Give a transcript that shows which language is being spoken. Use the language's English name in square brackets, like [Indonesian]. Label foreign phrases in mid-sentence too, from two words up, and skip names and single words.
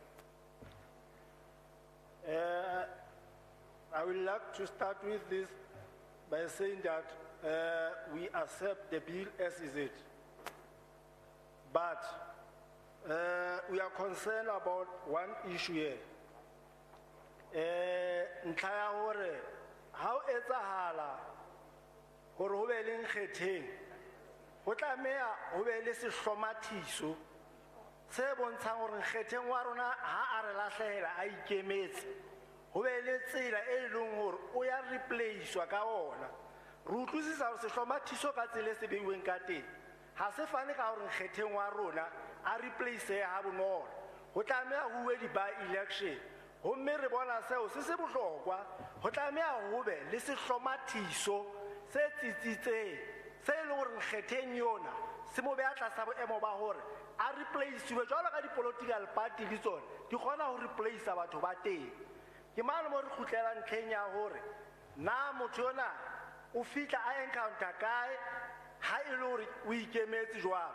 [English] I would like to start with this by saying that we accept the bill as is it. But we are concerned about one issue here. [Southern Sotho] Ntlha ya hore ha o etsahala gore ho be le nkgetheng go tlameha ho be le sehlomathiso se bontshang gore nkgetheng wa rona ha a re lahlehela a ikemetse ho be le tsela e leng hore o ya replacewa ka ona. Re utlwisisa hore sehlomathiso ka tsela e se beiweng ka teng ha se fane ka hore nkgetheng wa rona a replace ha bonolo, go tlameha ho be di-by-election. Homme re bona seo se se bohlokwa, go tlameha ho be le sehlomathiso se tsitsitseng se e leng gore nkgetheng yona se mo beha tlasa boemo ba hore a replaceiwe jwalo ka di- [English] political party [Southern Sotho] le tsone di kgona ho replacea batho ba teng. Ke mane mo re kgutlela ntlheng ya hore na motho yona o fitla a encounter kae ha e le hore o ikemetse jwalo.